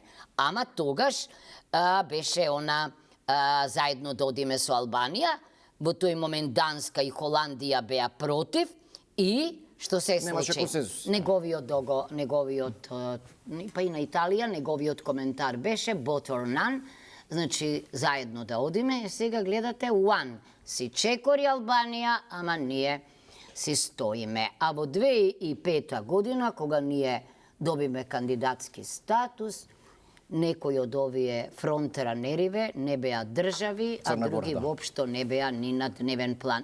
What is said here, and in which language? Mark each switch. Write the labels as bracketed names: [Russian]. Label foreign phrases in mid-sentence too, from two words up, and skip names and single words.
[Macedonian] Ама тогаш беше заедно да одиме со Албанија, во тој момент Данска и Холандија беа против и што се случи? Неговиот, па и на Италија, неговиот коментар беше [English] both or none, [Macedonian] значи заедно да одиме, и сега гледате one, си чекори Албанија, ама ние си стоиме. А во 2005 година, кога ние добиме кандидатски статус, некои од овие фронтранериве не беа држави, а други воопшто не беа ни на дневен план.